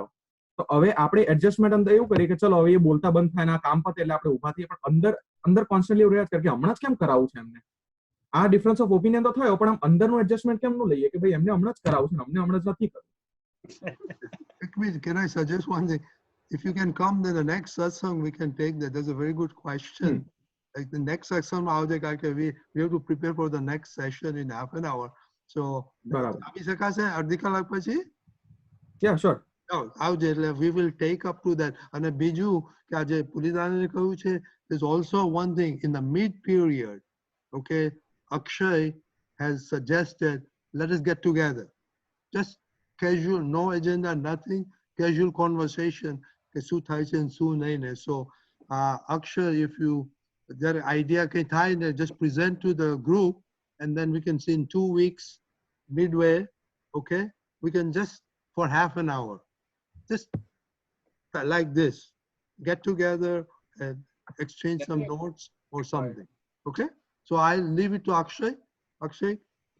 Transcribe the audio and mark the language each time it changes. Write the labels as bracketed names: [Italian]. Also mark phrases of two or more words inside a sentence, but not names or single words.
[Gujarati] તો હવે આપણે એડજસ્ટમેન્ટ અંદર એવું કરીએ કે ચલો હવે એ બોલતા બંધ થાય ને આ કામ પતે એટલે આપણે ઉભા થઈએ, પણ અંદર કોન્સ્ટન્ટલી એવું રહ્યા કે હમણાં જ કેમ કરાવવું છે એમને. આ [English] difference of opinion [Gujarati] તો થયો, પણ આમ અંદરનું એડજસ્ટમેન્ટ કેમ નું લઈએ કે ભાઈ એમને હમણાં જ કરાવવું છે, અમને હમણાં જ નથી કરવું. [English] Can I suggest one thing? If you can come to the next satsang, we can take that. That's a very good question. Like the next satsang, we have to prepare for the next session in half an hour. So, yeah, sure. We will take up to that. And [Gujarati] બીજું કે આજે પુલિતાને કહ્યું છે, [English] there's also one thing in the mid period. Okay, Akshay has suggested let us get together, just casual, no agenda, nothing, casual conversation [Gujarati] કે શું થાય છે અને શું નહીં ને. [English] So Akshay, if you their idea [Gujarati] કે થાય ને, [English] just present to the group and then we can see in 2 weeks midway, okay, we can just for half an hour just like this get together and exchange some notes or something. Okay, so I'll leave it to Akshay.